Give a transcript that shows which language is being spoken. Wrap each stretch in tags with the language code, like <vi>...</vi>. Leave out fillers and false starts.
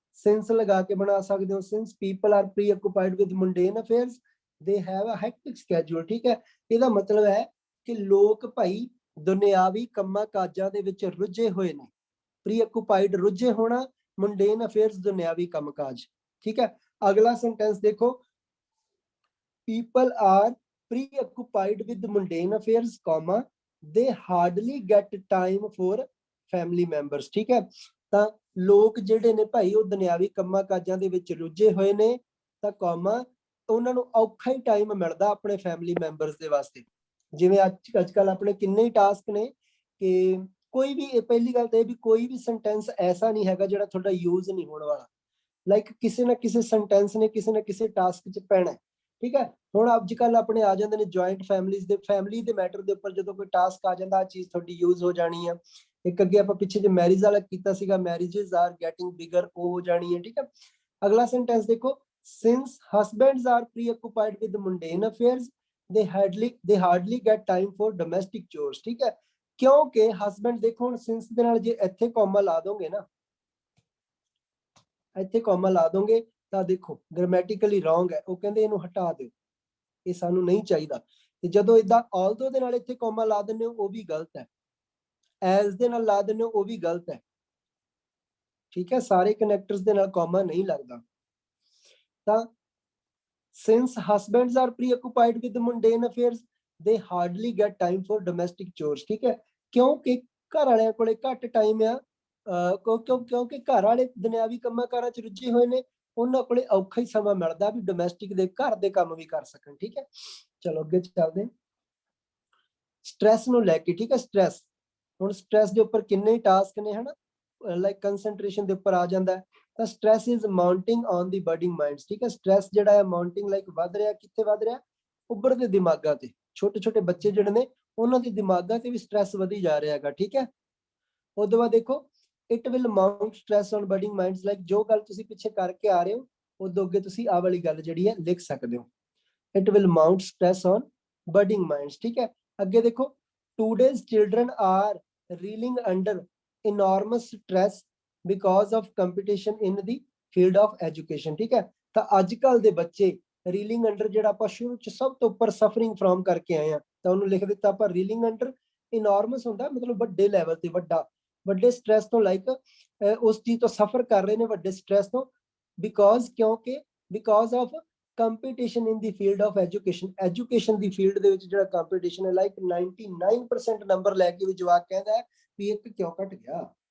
<en>since</en> <pa>ਲਗਾ ਕੇ ਬਣਾ ਸਕਦੇ ਹੋ,</pa> <en>Since people are preoccupied with mundane affairs they have a hectic schedule, ਠੀਕ ਹੈ।</en> <pa>ਇਹਦਾ ਮਤਲਬ ਹੈ ਕਿ ਲੋਕ ਭਾਈ ਦੁਨਿਆਵੀ ਕੰਮਾਂ ਕਾਜਾਂ ਦੇ ਵਿੱਚ ਰੁੱਝੇ ਹੋਏ ਨੇ। ਪ੍ਰੀ ਆਕੂਪਾਈਡ ਰੁੱਝੇ ਹੋਣਾ, ਮੁੰਡੇਨ ਅਫੇਅਰਸ ਦੁਨਿਆਵੀ ਕੰਮਕਾਜ, ਠੀਕ ਹੈ। ਅਗਲਾ ਸੈਂਟੈਂਸ ਦੇਖੋ,</pa> <en>People are preoccupied with mundane affairs, comma, they hardly get time for family members, ਠੀਕ ਹੈ।</en> <pa>ਤਾਂ ਲੋਕ ਜਿਹੜੇ ਨੇ ਭਾਈ ਉਹ ਦੁਨਿਆਵੀ ਕੰਮਾਂ ਕਾਜਾਂ ਦੇ ਵਿੱਚ ਰੁੱਝੇ ਹੋਏ ਨੇ, ਤਾਂ ਕੌਮਾ ਉਹਨਾਂ ਨੂੰ ਔਖਾ ਹੀ ਟਾਈਮ ਮਿਲਦਾ ਆਪਣੇ ਫੈਮਿਲੀ ਮੈਂਬਰਸ ਦੇ ਵਾਸਤੇ। ਜਿਵੇਂ ਅੱਜ ਕੱਲ ਆਪਣੇ ਕਿੰਨੇ ਹੀ ਟਾਸਕ ਨੇ ਕਿ ਕੋਈ ਵੀ, ਪਹਿਲੀ ਗੱਲ ਤਾਂ ਇਹ ਵੀ ਕੋਈ ਵੀ ਸੈਂਟੈਂਸ ਐਸਾ ਨਹੀਂ ਹੈਗਾ ਜਿਹੜਾ ਤੁਹਾਡਾ ਯੂਜ਼ ਨਹੀਂ ਹੋਣ ਵਾਲਾ, ਲਾਈਕ ਕਿਸੇ ਨਾ ਕਿਸੇ ਸੈਂਟੈਂਸ ਨੇ ਕਿਸੇ ਨਾ ਕਿਸੇ ਟਾਸਕ 'ਚ ਪੈਣਾ, ਠੀਕ ਹੈ। ਹੁਣ ਅੱਜ ਕੱਲ ਆਪਣੇ ਆ ਜਾਂਦੇ ਨੇ ਜੁਆਇੰਟ ਫੈਮਿਲੀਜ਼ ਦੇ, ਫੈਮਿਲੀ ਦੇ ਮੈਟਰ ਦੇ ਉੱਪਰ ਜਦੋਂ ਕੋਈ ਟਾਸਕ ਆ ਜਾਂਦਾ ਆ ਚੀਜ਼ ਤੁਹਾਡੀ ਯੂਜ਼ ਹੋ ਜਾਣੀ ਆ। ਇੱਕ ਅੱਗੇ ਆਪਾਂ ਪਿੱਛੇ ਜੇ ਮੈਰਿਜ ਵਾਲਾ ਕੀਤਾ ਸੀਗਾ,</pa> <en>marriages are getting bigger,</en> <pa>ਉਹ ਹੋ ਜਾਣੀ ਹੈ, ਠੀਕ ਹੈ। ਅਗਲਾ ਸੈਂਟੈਂਸ ਦੇਖੋ,</pa> <en>Since husbands are preoccupied with mundane affairs they hardly get time for domestic chores।</en> <hi>ठीक है, क्योंकि हस्बैंड देखो</hi> <pa>ਹੁਣ since ਦੇ ਨਾਲ ਜੇ ਇੱਥੇ ਕੋਮਾ ਲਾ ਦੋਗੇ ਨਾ, ਇੱਥੇ ਕੋਮਾ ਲਾ ਦੋਗੇ ਤਾਂ ਦੇਖੋ ਗ੍ਰਾਮੈਟਿਕਲੀ ਰੋਂਗ ਹੈ। ਉਹ ਕਹਿੰਦੇ ਇਹਨੂੰ ਹਟਾ ਦਿਓ, ਇਹ ਸਾਨੂੰ ਨਹੀਂ ਚਾਹੀਦਾ। ਤੇ ਜਦੋਂ ਇਦਾਂ ਆਲਦੋ ਦੇ ਨਾਲ ਇੱਥੇ ਕੋਮਾ ਲਾ ਦਿੰਦੇ ਹੋ ਉਹ ਵੀ ਗਲਤ ਹੈ, ਐਜ਼ ਦੇ ਨਾਲ ਲਾ ਦਿੰਦੇ ਹੋ ਉਹ ਵੀ ਗਲਤ ਹੈ। ਠੀਕ ਹੈ, ਸਾਰੇ ਕਨੈਕਟਰਸ ਦੇ ਨਾਲ ਕੋਮਾ ਨਹੀਂ ਲੱਗਦਾ।</pa> <en>ਤਾਂ since husbands are preoccupied with mundane affairs they hardly get time for domestic chores।</en> <pa>ਠੀਕ ਹੈ, ਕਿਉਂਕਿ ਘਰ ਵਾਲਿਆਂ ਕੋਲੇ ਘੱਟ ਟਾਈਮ ਆ, ਕਿਉਂਕਿ ਘਰ ਵਾਲੇ ਦੁਨਿਆਵੀ ਕੰਮਾਂ ਕਾਰਾਂ ਚ ਰੁੱਝੇ ਹੋਏ ਨੇ, ਉਹਨਾਂ ਕੋਲੇ ਔਖਾ ਹੀ ਸਮਾਂ ਮਿਲਦਾ ਵੀ ਡੋਮੈਸਟਿਕ ਦੇ ਘਰ ਦੇ ਕੰਮ ਵੀ ਕਰ ਸਕਣ। ਠੀਕ ਹੈ, ਚਲੋ ਅੱਗੇ ਚੱਲਦੇ। ਸਟ੍ਰੈਸ ਨੂੰ ਲੈ ਕੇ, ਠੀਕ ਹੈ, ਸਟ੍ਰੈਸ, ਹੁਣ ਸਟ੍ਰੈਸ ਦੇ ਉੱਪਰ ਕਿੰਨੇ ਟਾਸਕ ਨੇ ਹਨਾ, ਲਾਈਕ ਕੰਸੈਂਟਰੇਸ਼ਨ ਦੇ ਉੱਪਰ ਆ ਜਾਂਦਾ। ਤਾਂ</pa> <en>Stress is mounting on the budding minds.</en> <pa>ਠੀਕ ਹੈ, ਸਟ੍ਰੈਸ ਜਿਹੜਾ ਹੈ ਮਾਊਂਟਿੰਗ ਲਾਈਕ ਵੱਧ ਰਿਹਾ, ਕਿੱਥੇ ਵੱਧ ਰਿਹਾ, ਉੱਭਰਦੇ ਦਿਮਾਗਾਂ ਤੇ, ਛੋਟੇ ਛੋਟੇ ਬੱਚੇ ਜਿਹੜੇ ਨੇ ਉਹਨਾਂ ਦੇ ਦਿਮਾਗਾਂ ਤੇ ਵੀ ਸਟ੍ਰੈਸ ਵਧੀ ਜਾ ਰਿਹਾ ਹੈਗਾ। ਠੀਕ ਹੈ, ਉਹ ਤੋਂ ਬਾਅਦ ਦੇਖੋ</pa> <en>it will mount stress on budding minds,</en> <pa>like ਜੋ ਗੱਲ ਤੁਸੀਂ ਪਿੱਛੇ ਕਰਕੇ ਆ ਰਹੇ ਹੋ ਉਦੋਂ ਅੱਗੇ ਤੁਸੀਂ ਆਹ ਵਾਲੀ ਗੱਲ ਜਿਹੜੀ ਹੈ ਲਿਖ ਸਕਦੇ ਹੋ, it will Mount stress on birding minds.</pa> <en>ਠੀਕ ਹੈ,</en> <pa>ਅੱਗੇ ਦੇਖੋ</pa> <en>Today's children are reeling under enormous stress because of competition in the field of education।</en> <pa>ਠੀਕ ਹੈ, ਤਾਂ ਅੱਜ ਕੱਲ ਦੇ ਬੱਚੇ ਰੀਲਿੰਗ ਅੰਡਰ, ਜਿਹੜਾ ਆਪਾਂ ਸ਼ੁਰੂ ਚ ਸਭ ਤੋਂ ਉੱਪਰ ਸਫਰਿੰਗ ਫਰੋਮ ਕਰਕੇ ਆਏ ਆ, ਤਾਂ ਉਹਨੂੰ ਲਿਖ ਦਿੱਤਾ ਆਪਾਂ ਰੀਲਿੰਗ ਅੰਡਰ। ਇਨੋਰਮਸ ਹੁੰਦਾ ਮਤਲਬ ਵੱਡੇ ਲੈਵਲ ਤੇ, ਵੱਡੇ ਸਟ੍ਰੈਸ ਤੋਂ, ਲਾਈਕ ਉਸ ਚੀਜ਼ ਤੋਂ ਸਫਰ ਕਰ ਰਹੇ ਨੇ ਵੱਡੇ ਸਟ੍ਰੈਸ ਤੋਂ,</pa> <en>because of competition in the field of education</en> <pa>ਦੀ field ਦੇ ਵਿੱਚ ਜਿਹੜਾ ਕੰਪੀਟੀਸ਼ਨ ਹੈ, ਲਾਈਕ 99% ਨੰਬਰ ਲੈ ਕੇ ਵੀ ਜਵਾਕ ਕਹਿੰਦਾ ਹੈ ਵੀ ਇੱਕ ਕਿਉਂ ਘਟ ਗਿਆ।</pa>